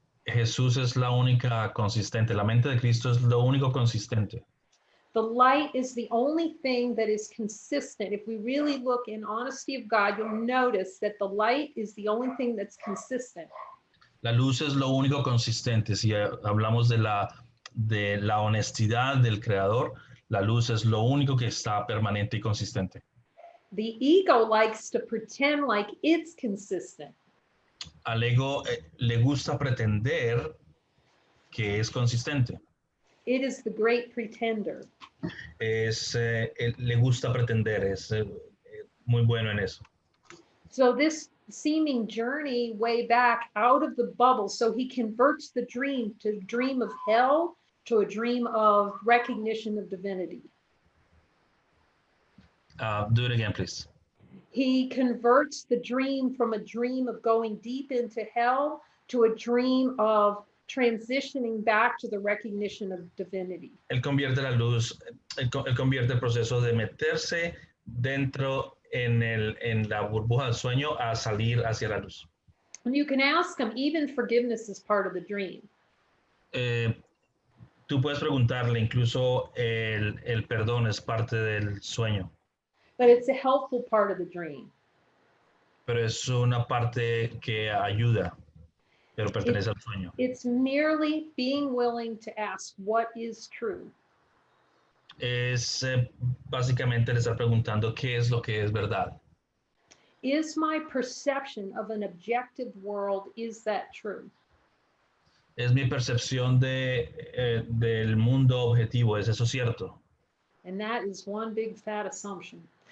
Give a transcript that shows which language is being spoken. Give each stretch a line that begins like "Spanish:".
Spanish: Jesús es la única consistente. La mente de Cristo es lo único consistente.
English: The light is the only thing that is consistent. If we really look in honesty of God, you'll notice that the light is the only thing that's consistent.
Spanish: La luz es lo único consistente. Si hablamos de la honestidad del Creador, la luz es lo único que está permanente y consistente.
English: The ego likes to pretend like it's consistent.
Spanish: Al ego le gusta pretender que es consistente.
English: It is the great pretender.
Spanish: Le gusta pretender, es muy bueno en eso.
English: So this seeming journey way back out of the bubble, so he converts the dream to a dream of hell to a dream of recognition of divinity. Do it again, please. He converts the dream from a dream of going deep into hell to a dream of transitioning back to the recognition of divinity.
Spanish: Él convierte la luz, él convierte el proceso de meterse dentro en la burbuja del sueño a salir hacia la luz.
English: And you can ask him, even forgiveness is part of the dream.
Spanish: Tú puedes preguntarle, incluso el perdón es parte del sueño.
English: But it's a helpful part of the dream.
Spanish: Pero es una parte que ayuda, pero pertenece al sueño.
English: It's merely being willing to ask what is true.
Spanish: Es básicamente le estar preguntando qué es lo que es verdad.
English: Is my perception of an objective world, is that true?
Spanish: Es mi percepción del mundo objetivo, ¿es eso cierto?
English: And that is one big fat assumption.